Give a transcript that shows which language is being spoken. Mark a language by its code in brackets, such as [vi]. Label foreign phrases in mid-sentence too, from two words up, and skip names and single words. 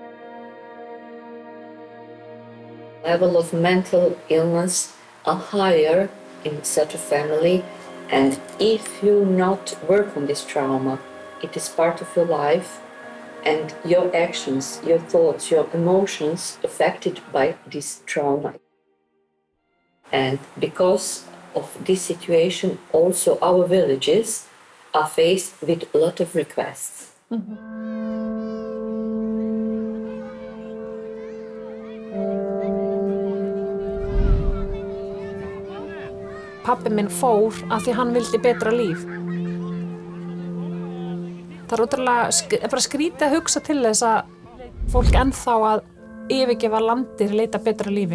[en] Level of mental illness are higher in such a family, and if you not work on this trauma, it is part of your life, and your actions, your thoughts, your emotions affected by this trauma. And because of this situation, also our villages are faced with a lot of requests. [is] Pabbi minn fór af því hann vildi betra líf. Það er ótrúlega bara skrítið að hugsa til þess að fólk ennþá að yfirgefa landið leita betra lífi.